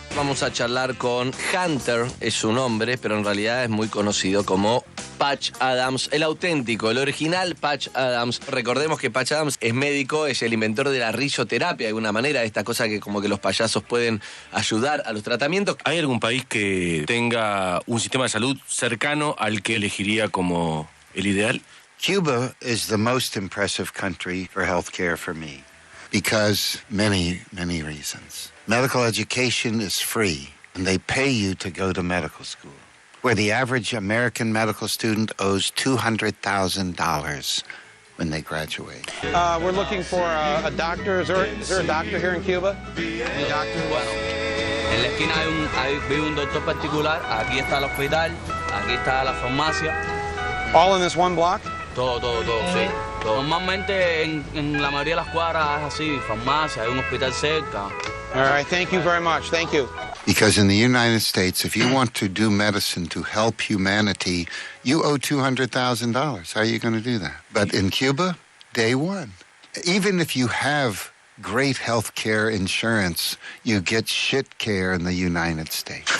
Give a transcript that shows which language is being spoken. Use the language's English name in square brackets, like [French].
[Spanish] Vamos a charlar con Hunter, es su nombre, pero en realidad es muy conocido como Patch Adams, el auténtico, el original Patch Adams. Recordemos que Patch Adams es médico, es el inventor de la risoterapia, de alguna manera, esta cosa que como que los payasos pueden ayudar a los tratamientos. ¿Hay algún país que tenga un sistema de salud cercano al que elegiría como el ideal? [English] Cuba is the most impressive country for healthcare for me because many reasons. Medical education is free, and they pay you to go to medical school, where the average American medical student owes $200,000 when they graduate. We're looking for a doctor. Is there a doctor here in Cuba? Any doctor? [Spanish] Bueno, en la esquina vive un doctor particular, aquí está el hospital, aquí está la farmacia. [English] All in this one block? [Spanish] Todo, sí. Normalmente en la mayoría de las cuadras es así, farmacia, hay un hospital cerca. [English] All right, thank you very much. Thank you. Because in the United States, if you want to do medicine to help humanity, you owe $200,000. How are you going to do that? But in Cuba, day one. Even if you have great health care insurance, you get shit care in the United States.